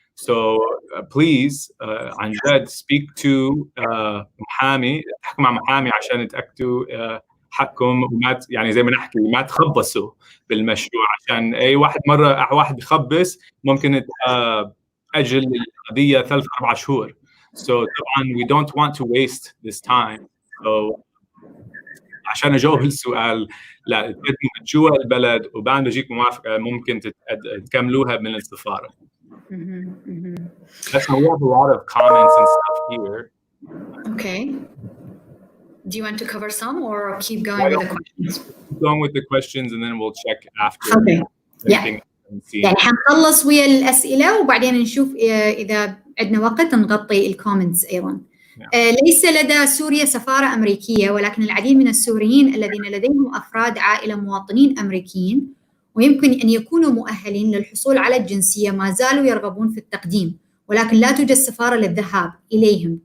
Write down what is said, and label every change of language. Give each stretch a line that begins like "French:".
English: So please
Arabic: عن جد
English: speak to
Arabic: محامي، تحكوا مع محامي عشان تأكدوا حقكم وما يعني زي ما نحكي ما تخبصوا بالمشروع، عشان أي واحد مرة واحد يخبص ممكن أجل القضية 3-4 شهور.
English: So
Arabic: طبعا
English: we don't want to waste this time.
Arabic: So عشان أجاوب السؤال، لا تقدموا جوا البلد وبعد ما يجيك موافقة ممكن تكملوها من السفارة.
English: That's why we have a lot of comments and stuff here. Okay. Do you want to cover some or keep going with the questions? Keep going with the questions and then we'll check after. Okay. Yeah.
Arabic: يعني حنخلص ويا الأسئلة وبعدين نشوف إذا عندنا وقت نغطي الكومنتس أيضا. ليس لدى سوريا سفارة أمريكية، ولكن العديد من السوريين الذين لديهم أفراد عائلة مواطنين أمريكيين ويمكن أن يكونوا مؤهلين للحصول على الجنسية ما زالوا يرغبون في التقديم، ولكن لا توجد سفارة للذهاب إليهم.